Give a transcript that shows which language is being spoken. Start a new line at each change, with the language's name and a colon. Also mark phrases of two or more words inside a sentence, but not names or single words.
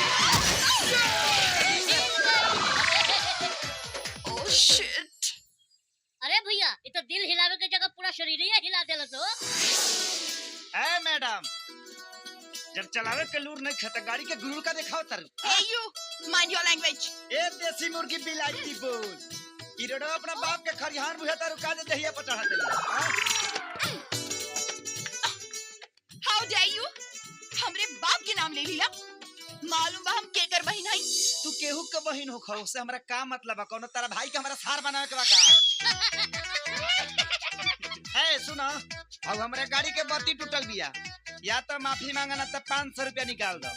English: Oh shit.
Bhojpuri: अरे भैया ये तो दिल हिलावे के जगह पूरा शरीर ही हिला देला तो। ए मैडम जब चलावे के लूर नहीं खता गाड़ी के गुरूर का दिखाओ तर।
English: Hey you, mind your language.
Bhojpuri: ए देसी मुर्गी बिलाती बोल। ई रोडो अपना बाप के खरिहान बुझा तारू काजे दहिया पर चढ़ा देली।
English: How dare you?
Bhojpuri: हमरे बाप के नाम ले लीला। मालूम बा हम केकर बहिन हई। तू केहू के बहिन हो खौ से हमरा का मतलब बा? कोनो तारा भाई के हमरा सार बनावे के बा का? ए सुना अब हमरे गाड़ी के बत्ती टूटल बिया या तो माफी मांगा ना तो 500 रुपया निकाल दो।